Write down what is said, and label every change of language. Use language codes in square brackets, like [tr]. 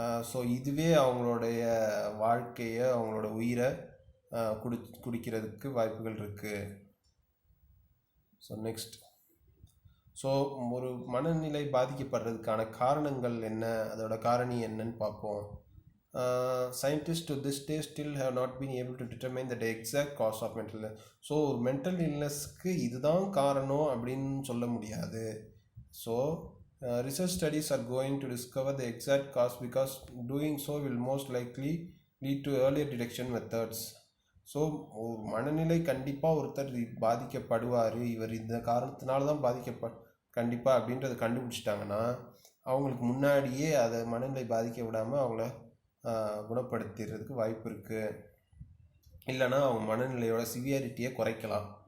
[ta] So இதுவே அவங்களுடைய வாழ்க்கையை, அவங்களோட உயிரை குடிக்கிறதுக்கு வாய்ப்புகள் இருக்குது. ஸோ நெக்ஸ்ட், ஸோ ஒரு மனநிலை பாதிக்கப்படுறதுக்கான காரணங்கள் என்ன, அதோட காரணி என்னன்னு பார்ப்போம். [en] Scientists to this day still have not been able to determine the exact cause of mental illness. [ta] So ஒரு மென்டல் இல்னஸ்க்கு இதுதான் காரணம் அப்படின்னு சொல்ல முடியாது. [en] So research studies are going to discover the exact cause because doing so will most likely lead to earlier detection methods. [ta] So ஒரு மனநிலை கண்டிப்பாக ஒருத்தர் பாதிக்கப்படுவார், இவர் இந்த காரணத்தினால தான் கண்டிப்பாக அப்படின்றத கண்டுபிடிச்சிட்டாங்கன்னா அவங்களுக்கு முன்னாடியே அதை மனநிலை பாதிக்க விடாமல் அவங்கள குணப்படுத்திடுறதுக்கு வாய்ப்பு இருக்குது. இல்லைனா அவங்க மனநிலையோட சிவியாரிட்டியை குறைக்கலாம்.